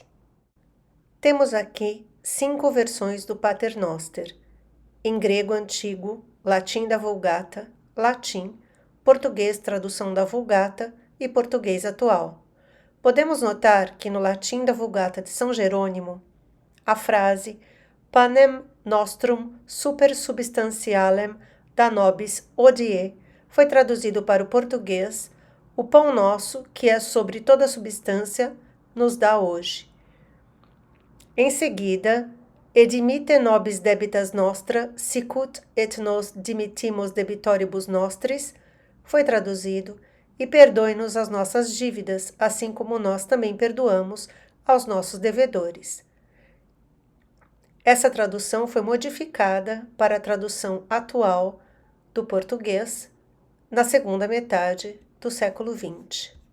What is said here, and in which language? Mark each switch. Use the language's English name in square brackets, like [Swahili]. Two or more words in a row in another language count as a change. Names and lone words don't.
[Portuguese] Temos aqui 5 versões do Pater Noster, em grego antigo, latim da Vulgata, latim, português tradução da Vulgata e português atual. Podemos notar que no latim da Vulgata de São Jerônimo, a frase [Latin] Panem nostrum super substantialem da nobis hodie [Portuguese] foi traduzido para o português: o pão nosso, que é sobre toda a substância, nos dá hoje. Em seguida, [Latin] Edimite nobis debitas nostra, sicut et nos dimittimus debitoribus nostris, [Portuguese] foi traduzido: e perdoe-nos as nossas dívidas, assim como nós também perdoamos aos nossos devedores. Essa tradução foi modificada para a tradução atual do português na segunda metade do século XX.